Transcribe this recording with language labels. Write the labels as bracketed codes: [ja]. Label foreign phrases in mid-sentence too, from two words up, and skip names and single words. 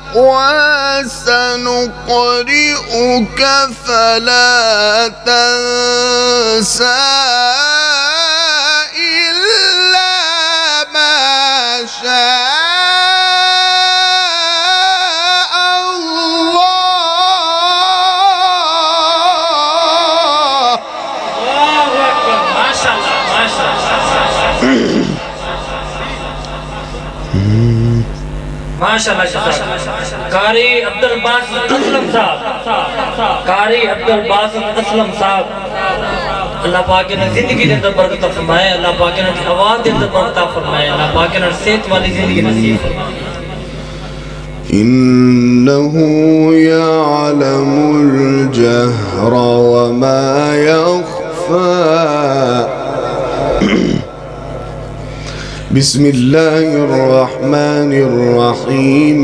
[ar] وسنقرئك فلا تنسى إلا ما شاء الله. الله أكبر. ما شاء الله ما شاء الله ما شاء الله. [pa] قاری عبدالباسط اسلم صاحب، قاری عبدالباسط اسلم صاحب، اللہ پاک نے زندگی دے اندر برکت فرمائے، اللہ پاک نے آواز دے اندر برکت فرمائے، اللہ پاک نے صحت والی زندگی نصیب فرمائے. [ar] إنه يعلم الجهر وما يخفى. بسم الله الرحمن الرحيم.